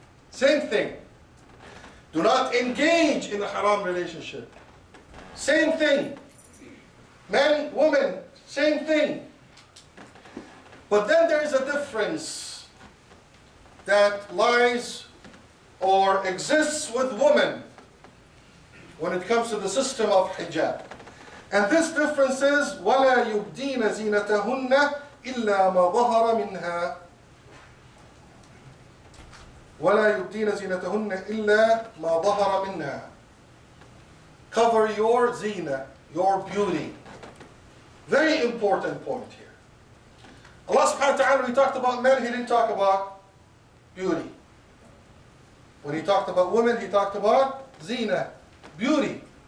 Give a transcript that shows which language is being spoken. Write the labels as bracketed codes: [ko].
[en] Same thing. Do not engage in a haram relationship. Same thing. Men, women, Same thing. But then there is a difference that lies or exists with women when it comes to the system of hijab. And this difference is [ar] وَلَا يُبْدِينَ زِينَتَهُنَّ إِلَّا مَا ظَهَرَ مِنْهَا وَلَا يُبْدِينَ زِينَتَهُنَّ إِلَّا مَا ظَهَرَ مِنْهَا. [en] Cover your zina, your beauty. Very important point here. Allah subhanahu wa ta'ala, when He talked about men, He didn't talk about beauty. When He talked about women, He talked about zina, beauty.